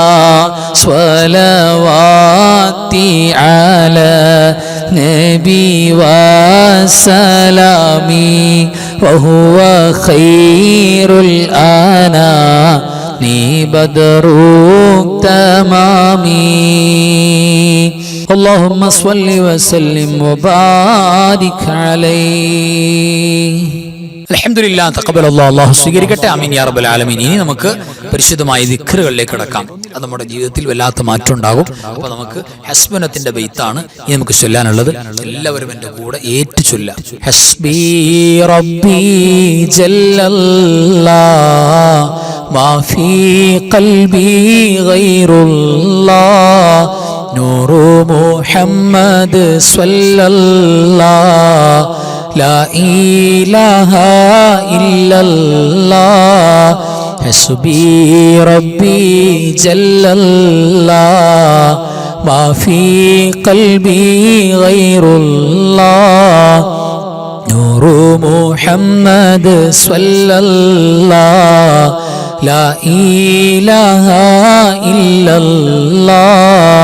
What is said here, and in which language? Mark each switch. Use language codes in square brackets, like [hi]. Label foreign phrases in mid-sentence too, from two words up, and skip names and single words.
[ar] صلواتي على نبي وسلامي وهو خير الأنام بدر التمام اللهم صل وسلم وبارك عليه الحمد لله تقبل الله [ml] അല്ലാഹു സ്വീകരിക്കട്ടെ [ar] آمين يا رب العالمين. [ml] ഇനി നമുക്ക് പരിശുദ്ധമായ ദിക്റുകളിലേക്ക് കടക്കാം. അത് നമ്മുടെ ജീവിതത്തിൽ വല്ലാത്ത മാറ്റം ഉണ്ടാകും. അപ്പോൾ നമുക്ക് ഹസ്ബനത്തിന്റെ ബൈത്താണ് ഇനി നമുക്ക് ചൊല്ലാനുള്ളത്. എല്ലാവരും എൻ്റെ കൂടെ ഏറ്റു ചൊല്ലാം. [ar] حسبي ربي جل الله ما في قلبي غير الله نور محمد صلى الله لا إله إلا الله حسبي ربي جل الله ما في قلبي غير الله نور محمد صلى الله لا إله إلا الله